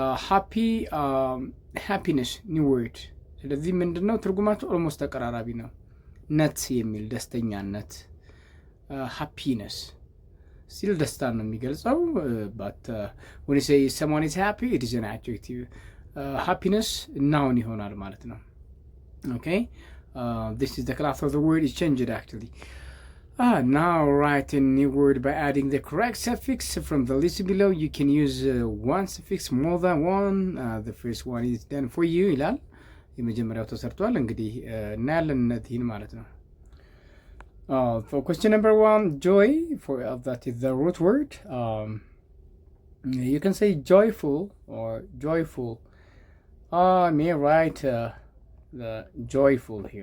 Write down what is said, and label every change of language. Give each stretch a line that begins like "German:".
English: Happy, happiness, new word.
Amharic: ስለዚህ ምንድነው ትርጉማቸው ኦልሞስት ተቀራራቢ ነው። ነት የሚል ደስተኛነት፣ happiness.
English: still
Amharic: ደስታን ነው የሚገልጸው
English: but when you say someone is happy it is an adjective happiness noun
Amharic: ይሆናል ማለት ነው
English: okay this is the class of the word is changed actually now write a new word by adding the correct suffix from the list below you can use one suffix more than one the first one is done for you
Amharic: ይላል የመጀመሪያው ተሰርቷል እንግዲህ እናያለን እነዚህን ማለት ነው
English: for question number 1 joy for that is the root word you can say joyful or joyful I may write the joyful